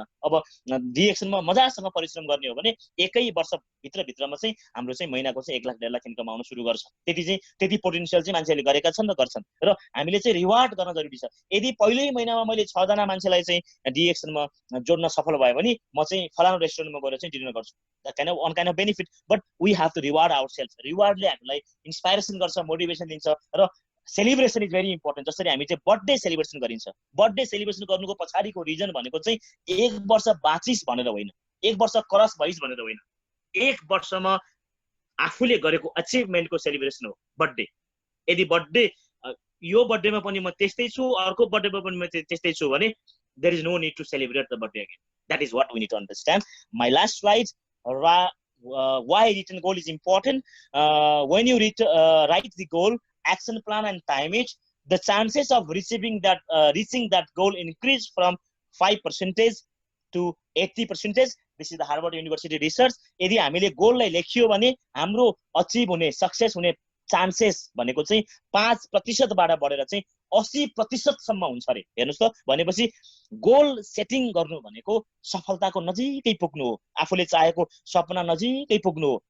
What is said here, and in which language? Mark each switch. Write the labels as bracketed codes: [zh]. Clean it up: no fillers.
[ne] अब डिएक्सनमा मजासँग परिश्रम गर्ने हो भने 1 वर्षभित्रमा चाहिँ हाम्रो चाहिँ महिनाको चाहिँ 1 लाख 1.5 लाख इन्कम आउन सुरु गर्छ। त्यति पोटेन्सियल चाहिँ मान्छेले गरेका छन् र गर्छन्, र हामीले चाहिँ रिवार्ड गर्न जरुरी छ। यदि पहिल्यै महिनामा मैले 6जना मान्छेलाई चाहिँ डिएक्सनमा जोड्न सफल भयो भने म चाहिँ फलानु रेस्टुरेन्टमा गएर चाहिँ डिनर गर्छु। [en] An kind of benefit, but we have to reward our self. [ne] रिवार्डले हामीलाई इन्सपाइरेसन गर्छ, मोटिभेसन दिन्छ। र [en] Celebration is very important. [ne] जसरी हामी चाहिँ बर्थडे सेलिब्रेसन गरिन्छ, बर्थडे सेलिब्रेसन गर्नुको पछाडिको रिजन भनेको चाहिँ 1 वर्ष बाँचिस भनेर होइन, 1 वर्ष क्रस भइस भनेर होइन, 1 वर्षमा आफूले गरेको अचिभमेन्टको सेलिब्रेसन हो बर्थडे। यदि बर्थडे यो बर्थडेमा पनि म त्यस्तै छु, अर्को बर्थडेमा पनि म त्यस्तै छु भने [en] There is no need to celebrate the birthday again. That is what we need to understand. My last slide, why written goal is important. When you write the goal, action plan and time it, the chances of reaching that goal increase from 5% to 80%. This is the Harvard University research. [ne] यदि हामीले गोललाई लेखियो भने हाम्रो achieve हुने, success हुने chances भनेको चाहिँ 5%बाट बढेर चाहिँ 80%सम्म हुन्छ अरे। हेर्नुस् त, भनेपछि गोल सेटिङ गर्नु भनेको सफलताको नजिकै पुग्नु हो, आफूले चाहेको सपना नजिकै पुग्नु हो।